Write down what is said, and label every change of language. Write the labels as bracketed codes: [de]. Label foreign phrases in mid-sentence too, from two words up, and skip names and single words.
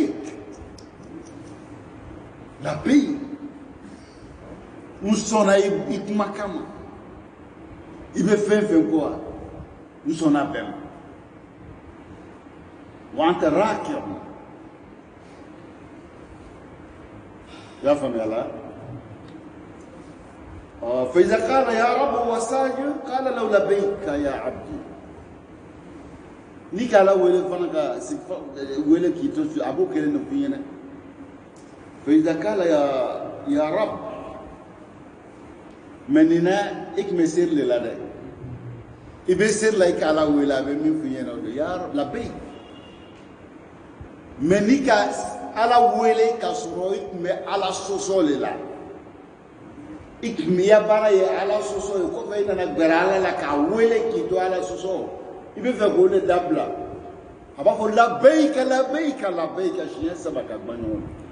[bm] labɛyi n sɔnna i kumakan ma i bɛ fɛn fɛn ko wa n sɔnna bɛɛ ma wa an tɛ raakɛ ma i y'a faamuya la [ar] فإذا قال يا رب وساجد قال له لبيك يا عبدي [bm] ni kala wele fana ka wele k'i to a b'o kelen de f'i ɲɛna [ar] فإذا قال يا رب [bm] mais nin na i tun bɛ seri de la dɛ i bɛ seri la i ka ala wele a bɛ min f'i ɲɛna o de [ar] يا رب [bm] labɛyi mais ni ka ala wele ka sɔrɔ i tun bɛ ala sɔsɔ de la i tun bɛ ya baara ye ala sɔsɔ ye kɔfɛ i nana gɛrɛ ala la k'a wele k'i to ala sɔsɔ i bɛ fɛ k'o de dabila a b'a fɔ labɛyika labɛyika labɛyika siɲɛ saba ka ban ɲɔgɔn